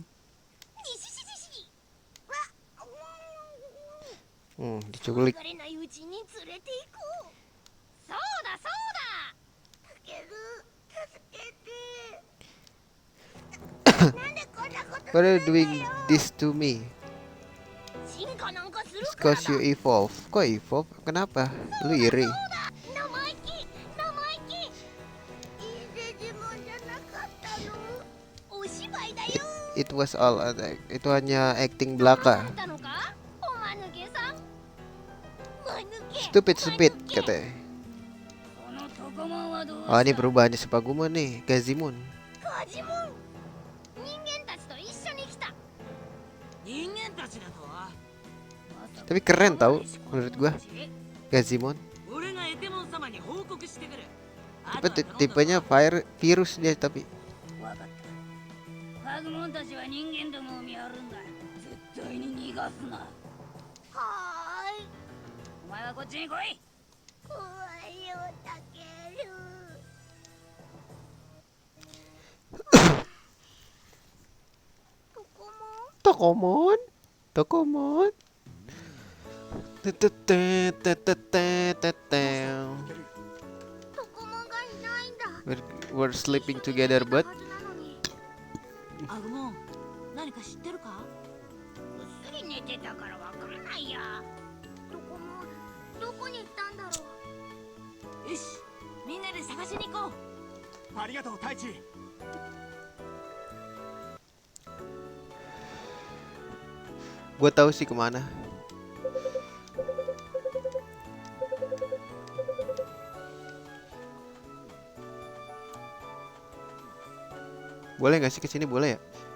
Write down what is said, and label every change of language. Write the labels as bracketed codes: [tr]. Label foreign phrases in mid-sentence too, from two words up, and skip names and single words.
[ja] にしししし。わ、 [id] Diculik. [ja] 疲れないうちに連れて行こう。そうだそうだ。たける、助けて。なんでこんなことす [en] What are [ja] る [en] you [ja] んだ [en] doing [ja] よ。 [en] this to me? [ja] 進化なんかする [en] It's [ja] から [en] cause [ja] だ。 [en] you evolve. [id] Kok evolve? Kenapa? Lu iri. [ja] 生意気生意気。いいデジモンじゃなかったの。お芝居だよ。 [en] It was all an act. [id] Itu hanya acting belaka. [ja] あったのか、おまぬけさん。まぬけ。 [en] Stupid stupid [id] katanya. [ja] このトコモンはどう [en] Oh, [ja] し [id] ini [ja] た。 [id] perubahannya Sepaguman nih, Gazimon. [ja] ガジモン。人間たちと一緒に来た。人間たちだと。 [id] Tapi keren tau menurut gua Gazimon. [ja] 俺がエテモン様に報告してくる。 [id] Tapi tipenya virus dia tapi. [ja] わかった。パグモンたちは人間どもを見張るんだ。絶対に逃がすな。はーい。お前はこっちに来い。怖いよ、たける。トコモン。 Tokomon. Tokomon. トコモンがいないんだ。 [en] We're sleeping together, but [ja] アグモン、何か知ってるか？ぐっすり寝てたからわかんないや。トコモン、どこに行ったんだろう。よし、みんなで探しに行こう。ありがとう太一。 [id] gue tahu sih kemana. Boleh nggak sih kesini? Boleh ya?